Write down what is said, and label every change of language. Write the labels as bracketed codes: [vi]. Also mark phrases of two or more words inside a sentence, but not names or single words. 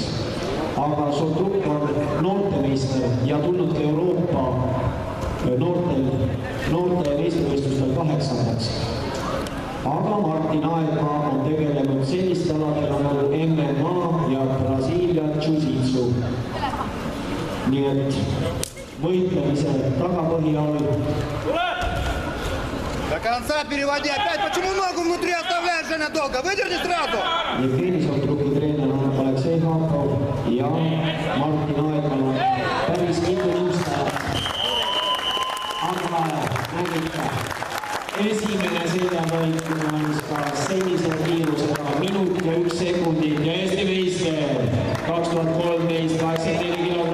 [et] Aga Soltruk on noortemeister ja tulnud ka Euroopa noorte meistrivõistlustel 8. Aga Martin Aegmaa on tegelenud sellist aladel nagu MMA ja Brasiilia Jiu-Jitsu. Nii et võitlemise tagapõhi all. [ru] До конца переводи опять. Почему ногу внутри оставляешь, Женя, долго? Выдерни сразу. [et] Jevgeni Soltruki treener on Aleksei Haakov ja Martin Aegmaa päris mitu nõustajat. Aga nägite, esimene seljavõit on ka sellise kiirusega minut ja 1 sekundit ja Eesti meister 2013 84